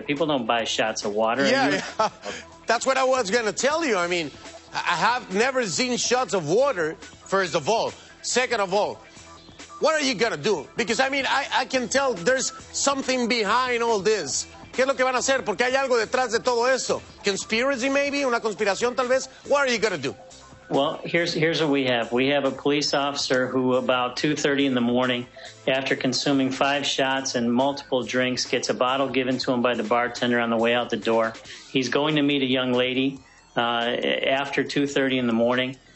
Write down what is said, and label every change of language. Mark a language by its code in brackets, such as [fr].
[en] People don't buy shots of water. Yeah. That's what I was going to tell you. I mean, I have never seen shots of water, first of all. Second of all, what are you going to do? Because, I mean, I can tell there's something behind all this. [es] ¿Qué es lo que van a hacer? Porque hay algo detrás de todo esto. [en] Conspiracy, maybe? [es] Una conspiración, tal vez? [en] What are you going to do? Well, here's what we have. We have a police officer who, about 2:30 in the morning, after consuming 5 shots and multiple drinks, gets a bottle given to him by the bartender on the way out the door. He's going to meet a young lady after 2:30 in the morning.